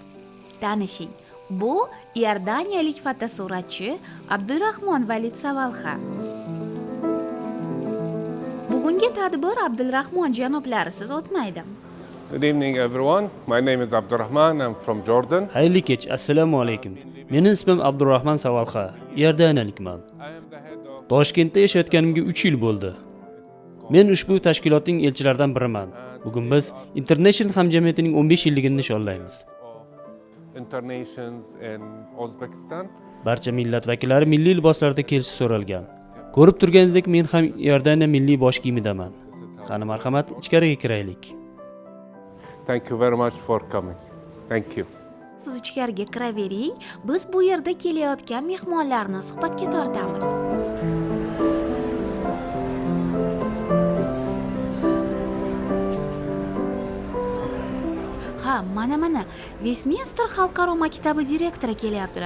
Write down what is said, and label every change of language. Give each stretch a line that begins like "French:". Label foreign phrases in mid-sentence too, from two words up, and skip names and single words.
Uzbek: Tanishing, bu iordaniyalik fotosuratchi Abdurahmon Valid Savalxa. Bugungi tadbir Abdurahmon janoblarisiz o'tmaydi.
English: Good evening everyone. My name is Abdurrahman. I'm from Jordan.
Uzbek: Xayrli kech, assalomu alaykum. Mening ismim Abdurahmon Savalxa, Iordaniyalikman. Toshkentda yashayotganimga 3 yil bo'ldi. Men ushbu tashkilotning elchilaridan biriman. Bugun biz International hamjamiyatining 15 yilligini nishonlaymiz.
English: Internations in Uzbekistan.
Uzbek: Barcha millat vakillari milliy liboslarda kelishi so'ralgan. Ko'rib turganingizdek, men ham Iordaniya milliy bosh kiyimidaman. Qani marhamat, ichkariga kiraylik.
English: Thank you very much for coming. Thank you.
Uzbek: Siz ichkariga kiravering, biz bu yerda kelayotgan mehmonlarni suhbatga tortamiz. Ha, mana Westminster xalqaro maktabi direktori kelyaptilar.